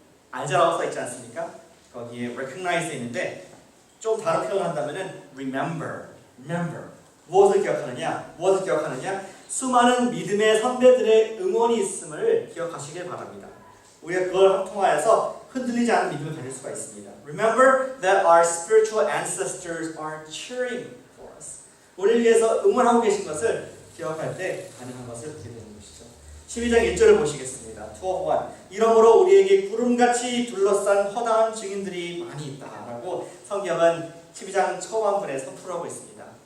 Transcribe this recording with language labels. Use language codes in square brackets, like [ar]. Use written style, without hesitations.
[ko] 알자라고 써 있지 않습니까? 거기에 recognize 있는데 좀 다른 표현을 한다면은 remember. 무엇을 기억하느냐? 수많은 믿음의 선배들의 응원이 있음을 기억하시길 바랍니다. 우리가 그걸 통하여서 흔들리지 않은 믿음을 가질 수가 있습니다. [en] Remember that our spiritual ancestors are cheering for us. [ko] 우리를 위해서 응원하고 계신 것을 기억할 때 가능한 것을 보게 되는 것이죠. 12장 1절을 보시겠습니다. 2:1 이러므로 우리에게 구름같이 둘러싼 허다한 증인들이 많이 있다라고 성경은 12장 초반부에 선포하고 있습니다.